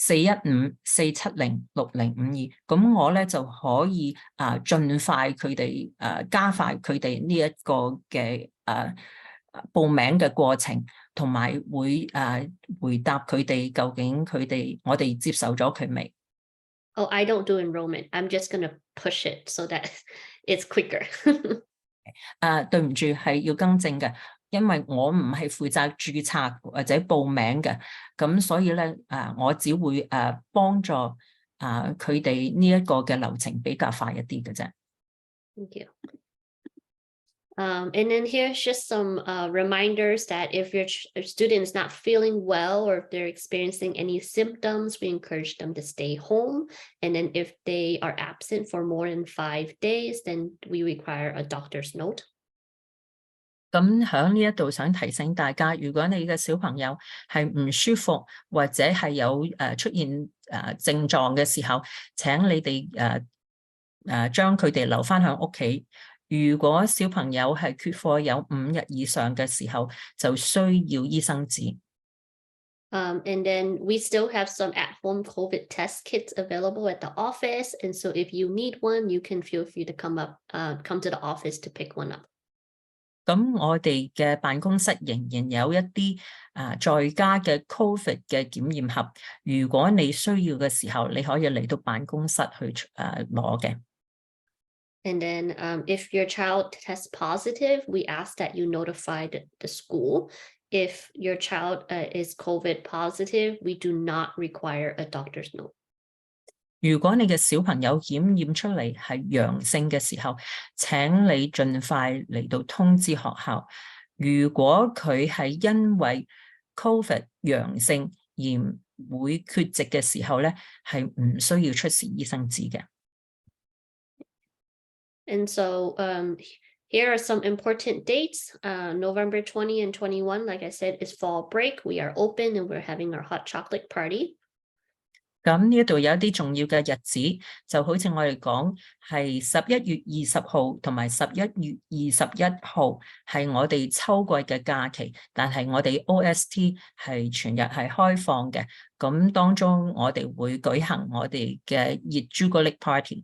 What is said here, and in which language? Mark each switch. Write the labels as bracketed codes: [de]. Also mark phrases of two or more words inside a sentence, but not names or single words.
[yue] 4154706052，咁我咧就可以盡快佢哋加快佢哋呢一個嘅報名嘅過程，同埋會回答佢哋究竟我哋接受咗佢未？ [en] Oh, I don't do enrollment. I'm just gonna push it so that it's quicker. [yue] 對唔住，係要更正嘅，因為我唔係負責註冊或者報名嘅，咁所以咧我只會幫助佢哋呢一個嘅流程比較快一啲嘅啫。 [en] Thank you. And then here's just some reminders that if your student is not feeling well or if they're experiencing any symptoms, we encourage them to stay home. And then if they are absent for more than 5 days, then we require a doctor's note. [yue] 咁喺呢一度想提醒大家，如果你嘅小朋友係唔舒服或者係有出現症狀嘅時候，請你哋將佢哋留返喺屋企。如果小朋友係缺課有5日以上嘅時候，就需要醫生紙。 [en] And then we still have some at-home COVID test kits available at the office. And so if you need one, you can feel free to come to the office to pick one up. [yue] 咁我哋嘅辦公室仍然有一啲在家嘅 COVID 嘅檢驗盒，如果你需要嘅時候，你可以嚟到辦公室去攞嘅。 [en] And then if your child tests positive, we ask that you notify the school. If your child is COVID positive, we do not require a doctor's note. [yue] 如果你嘅小朋友檢驗出嚟係陽性嘅時候，請你盡快嚟到通知學校。如果佢係因為 COVID 陽性而會缺席嘅時候咧，係唔需要出示醫生紙嘅。 [en] And so here are some important dates. November 20 and 21, like I said, is fall break. We are open and we're having our hot chocolate party. [yue] 咁呢度有一啲重要嘅日子，就好似我哋講係11月20號同埋11月21號係我哋秋季嘅假期，但係我哋 OST 係全日係開放嘅。咁當中我哋會舉行我哋嘅熱朱古力 party。